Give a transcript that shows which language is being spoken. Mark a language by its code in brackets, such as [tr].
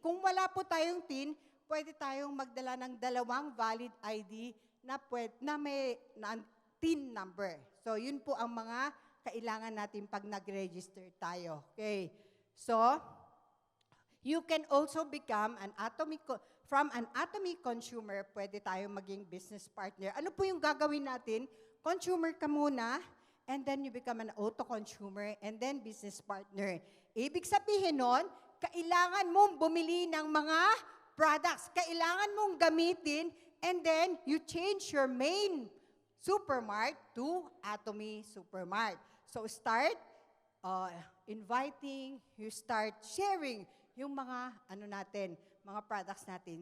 [tl] Kung wala po tayong TIN, pwede tayong magdala ng 2 valid ID na may TIN number. So yun po ang mga kailangan natin pag nag-register tayo. Okay. [en] So, you can also become from an Atomy consumer, [tl] pwede tayong maging [en] business partner. [tl] Ano po yung gagawin natin? [en] Consumer [tl] ka muna, [en] and then you become an auto consumer, and then business partner. [tl] Ibig sabihin nun, kailangan mong bumili ng mga products. Kailangan mong gamitin, [en] and then you change your main supermart to Atomy Supermart. So start inviting, you start sharing [tl] yung mga mga [en] products [tl] natin.